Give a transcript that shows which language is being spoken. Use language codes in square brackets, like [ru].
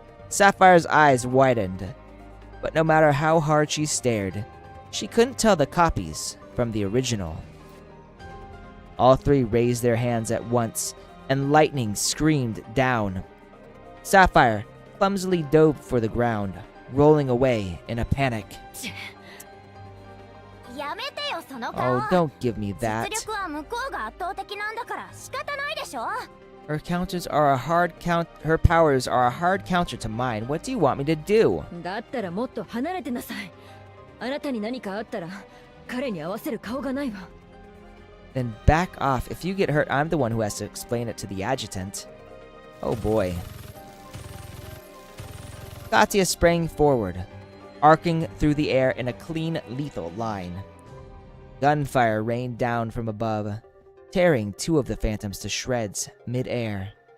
[en] Sapphire's eyes widened, but no matter how hard she stared, she couldn't tell the copies from the original. All 3 raised their hands at once, and lightning screamed down. Sapphire clumsily dove for the ground, rolling away in a panic. [ja] やめてよその顔 [en] Oh, don't give me [ja] 実 [en] that. [ja] 力は向こうが圧倒的なんだから仕方ないでしょ [en] Her counters are a hard count. Her powers are a hard counter to mine. What do you want me to do? [ja] だったらもっと離れてなさいあなたに何かあったら彼に合わせる顔がないわ [en] Then back off. If you get hurt, I'm the one who has to explain it to the adjutant. Oh boy. Katya sprang forward, arcing through the air in a clean, lethal line. Gunfire rained down from above, tearing 2 of the phantoms to shreds mid-air.